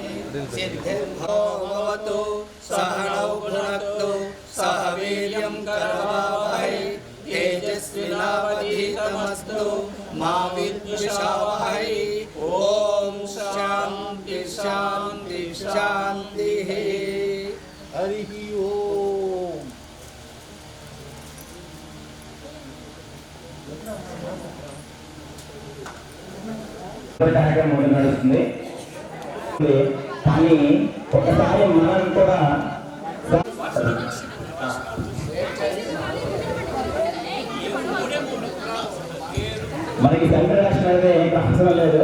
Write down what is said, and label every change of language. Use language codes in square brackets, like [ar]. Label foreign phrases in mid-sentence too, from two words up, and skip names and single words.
[sa] सिद्धिर्भवतु सहनौ भुनक्तु सह वीर्यं करवावहै तेजस्विनावधीतमस्तु मा विद्विषावहै ॐ शान्ति शान्ति शान्तिः हरिः ओम्. [te] కార్యక్రమం నడుస్తుంది. కానీ ఒకసారి మనం కూడా మనకి [en] central election [te] అనేది ఏం అవసరం లేదు.